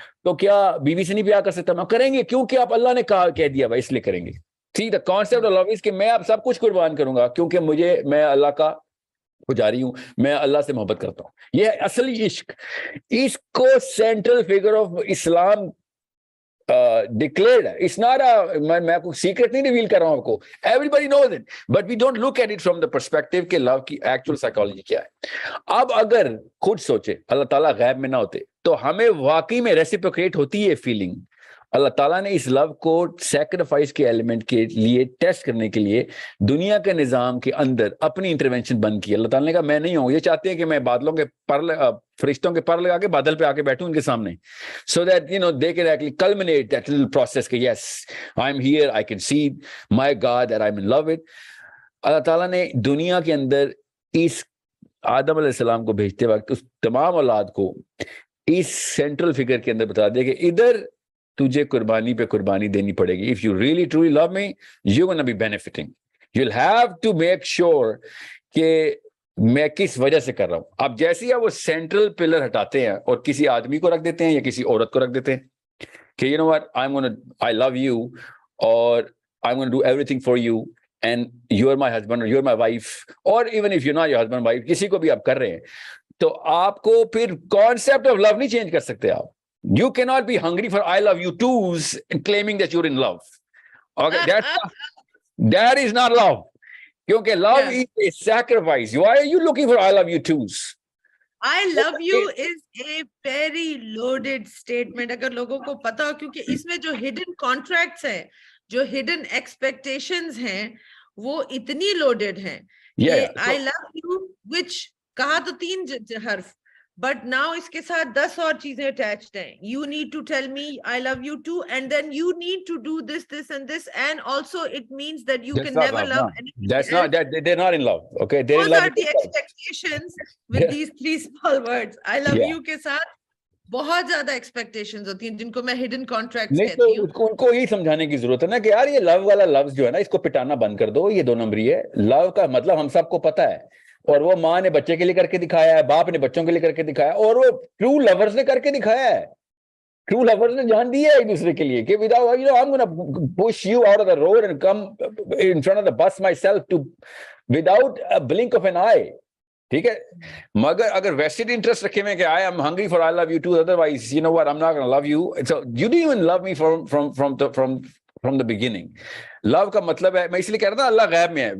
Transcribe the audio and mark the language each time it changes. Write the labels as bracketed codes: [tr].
[ur] تو کیا بیوی سے نہیں پیار کر سکتا؟ میں کریں گے, کیونکہ آپ اللہ نے کہہ دیا بھائی, اس لیے کریں گے. ٹھیک ہے, کانسیپٹ آف لو از کہ میں اب سب کچھ قربان کروں گا کیونکہ میں اللہ کا پجاری ہوں, میں اللہ سے محبت کرتا ہوں. یہ اصلی عشق, اس کو central figure of Islam [en] declared. It's not [ur] میں کوئی سیکرٹ نہیں ریویل کر رہا ہوں آپ کو, [en] everybody knows it, but we don't look at it from the perspective [ur] کہ [en] love [ur] کی [en] actual psychology [ur] کیا ہے. اب اگر خود سوچے اللہ تعالیٰ غیب میں نہ ہوتے تو ہمیں واقعی میں ریسیپروکیٹ ہوتی ہے فیلنگ. اللہ تعالیٰ نے اس لو کو سیکریفائس کے ایلیمنٹ کے لیے ٹیسٹ کرنے کے لیے دنیا کے نظام کے اندر اپنی انٹرونشن بند کی. اللہ تعالیٰ نے کہا میں نہیں ہوں, یہ چاہتے ہیں کہ میں بادلوں کے فرشتوں کے پر لگا کے بادل پہ آ کے بیٹھوں ان کے سامنے, [en] so that they can actually culminate that little process [ur] کہ [en] yes I'm here, I can see my God that I'm in love with. [ur] اللہ تعالیٰ نے دنیا کے اندر اس آدم علیہ السلام کو بھیجتے وقت اس تمام اولاد کو اس سینٹرل فگر کے اندر بتا دیا کہ ادھر تجھے قربانی پہ قربانی دینی پڑے گی. [en] If you really truly love me, you're gonna be benefiting. You'll have to make sure [ur] کہ میں کس وجہ سے کر رہا ہوں. اب جیسے ہی وہ سینٹرل پلر ہٹاتے ہیں اور کسی آدمی کو رکھ دیتے ہیں یا کسی عورت کو رکھ دیتے ہیں کہ [en] you know what, I love you or I'm gonna do everything for you and you're my husband or you're my wife, or even if you're not your husband wife, [ur] کسی کو بھی آپ کر رہے ہیں تو آپ کو پھر کانسیپٹ آف لو نہیں چینج کر سکتے آپ. [en] You cannot be hungry for I love you twos and claiming that you're in love. Okay, that is not love. [ur] Kyunki [en] love is a sacrifice. Why are you looking for I love you twos? I love you is a very loaded statement. [ur] اگر لوگوں کو پتا ہو, کیونکہ اس میں جو [en] hidden contracts [ur] ہیں, جو [en] hidden expectations [ur] ہیں, وہ اتنی [en] loaded [ur] ہیں. [en] I love you, which [ur] کہا تو 3 حرف, [en] but now [ur] اس کے ساتھ 10 اور چیزیں [en] attached [ur] ہیں. [en] You need to tell me I love you too, and then you need to do this, this and this, and also it means that you can never love anything. That's not that they're not in love. Okay, they're in love. love. Those are the expectations with these 3 small words. I love you [ur] کے ساتھ بہت زیادہ expectations ہوتی ہیں جن کو میں hidden contracts نہیں کہتی ہوں. تو ان کو یہی سمجھانے کی ضرورت ہے نا کہ یار یہ لو والا لفظ جو ہے نا اس کو پٹانا بند کر دو, یہ 2 نمبری ہے. لو کا مطلب ہم سب کو پتا ہے, اور وہ ماں نے بچے کے لیے کر کے دکھایا ہے, باپ نے بچوں کے لیے کر کے دکھایا, اور وہ ٹرو لورز نے کر کے دکھایا ہے. ٹرو لورز نے جان دیا ہے ایک دوسرے کے لیے کہ [en] without, you know, I'm gonna push you out of the road and come in front of the bus myself to without a blink of an eye. [ur] ٹھیک ہے, مگر اگر ویسٹڈ انٹرسٹ رکھے میں کہ [en] I am hungry for I love you too, otherwise you know what, I'm not going to love you. So you didn't even love me from the beginning. [ur] Love کا مطلب ہے, میں اس لیے کہہ رہا تھا اللہ غیب میں ہے.